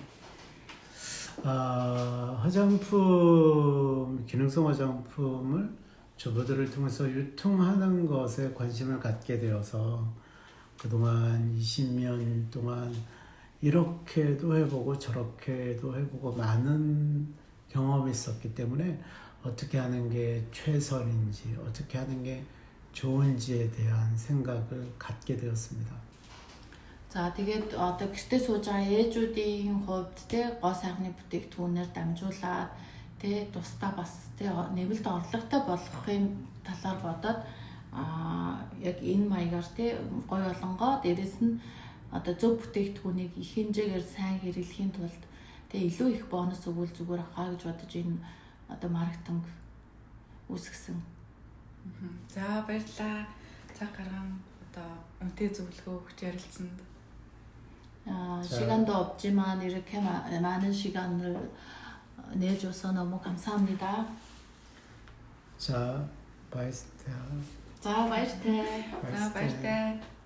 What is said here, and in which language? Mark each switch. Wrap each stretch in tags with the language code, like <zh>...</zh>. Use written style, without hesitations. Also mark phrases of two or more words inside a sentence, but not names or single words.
<ko>화장품, 기능성 화장품을 주부들을 통해서 유통하는 것에 관심을 갖게 되어서 그동안 20년 동안 이렇게도 해보고 저렇게도 해보고 많은 경험이 있었기 때문에 어떻게 하는 게 최선인지 어떻게 하는 게 좋은지에 대한 생각을 갖게 되었습니다.</ko> <mn>За тэгээд одоо гэртээ сууж байгаа ээжүүдийн хувьд те гоо сайхны бүтээгдэхүүнээр дамжуулаад те тусдаа бас те нэмэлт орлоготой болгохын талаар бодоод яг энэ маягаар те гой болонгоо дээрэс нь одоо зөв бүтээгдэхүүнийг их хэмжээгээр сайн хэрэглэхийн тулд те илүү их бонус өгвөл зүгээр ахаа гэж бодож энэ одоо маркетинг үүсгэсэн. За баярлалаа. Цаг гарган одоо үнэтэй зөвлөгөө өгч ярилцсанд.</mn> <ko>시간도 없지만 이렇게 많은 시간을 내줘서 너무 감사합니다. 자, 바이스테야. 자, 바이스테.</ko> <mn>За баяртай.</mn>